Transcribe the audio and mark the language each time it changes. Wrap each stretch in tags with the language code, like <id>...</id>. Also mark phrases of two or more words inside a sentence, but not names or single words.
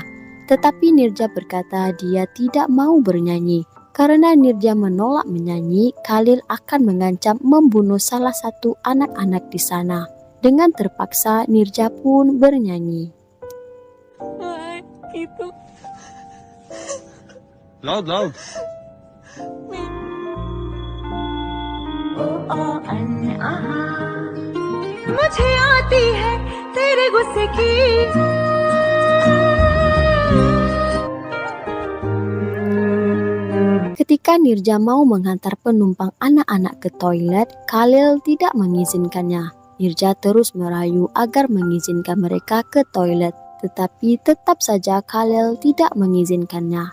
<id>Tetapi Nirja berkata dia tidak mau bernyanyi. Karena Nirja menolak menyanyi, Khalil akan mengancam membunuh salah satu anak-anak di sana. Dengan terpaksa, Nirja pun bernyanyi. Itu. Loud.</id> <hi>मुझे आती है तेरे गुस्से की</hi> <id>Ketika Nirja mau menghantar penumpang anak-anak ke toilet, Khalil tidak mengizinkannya. Nirja terus merayu agar mengizinkan mereka ke toilet, tetapi tetap saja Khalil tidak mengizinkannya.</id>